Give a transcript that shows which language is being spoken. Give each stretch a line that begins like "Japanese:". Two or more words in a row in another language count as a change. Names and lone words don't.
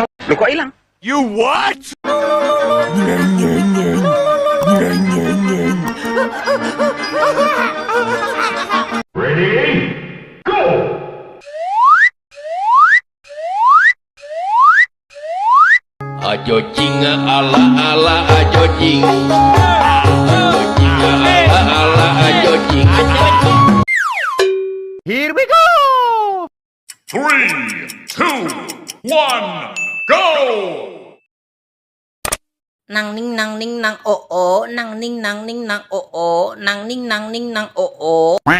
Indonesian: Loh kok hilang?
English: You what? Ready? Go! Ajo jing ala ala ajo jing. Ajo jing ala ala ajo jing. Here we go! 3, 2, 1, go! Nang ning nang ning nang oo, nang ning nang ning nang oo, nang ning nang ning nang oo.